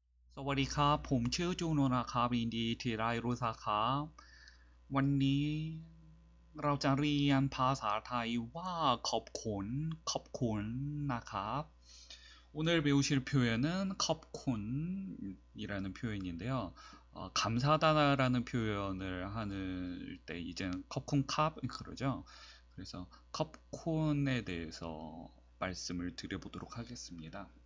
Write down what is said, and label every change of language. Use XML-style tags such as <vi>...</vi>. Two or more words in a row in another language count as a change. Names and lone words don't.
<th>สวัสดีครับผมชื่อจูโนนะครับยินดีที่ได้รู้จักครับวันนี้เราจะเรียนภาษาไทยว่าขอบคุณนะครับ</th> <ko>오늘 배우실 표현은 컵콘이라는 표현인데요. 감사하다라는 표현을 하는 때 이제는 컵콘캅 그러죠. 그래서 컵콘에 대해서 말씀을 드려보도록 하겠습니다.</ko>